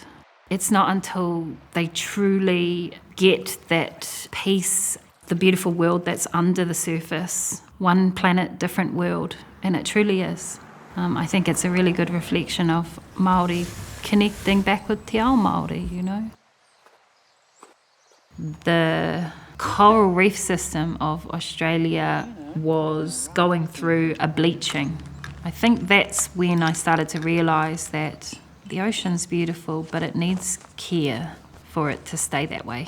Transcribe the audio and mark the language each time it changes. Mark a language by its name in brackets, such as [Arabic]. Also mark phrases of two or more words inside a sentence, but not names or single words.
[English] It's not until they truly get that peace, the beautiful world that's under the surface. One planet, different world, and it truly is. I think it's a really good reflection of Māori connecting back with [Māori] te ao Māori, [English] you know. The coral reef system of Australia was going through a bleaching. I think that's when I started to realise that the ocean's beautiful, but it needs care for it to stay that way.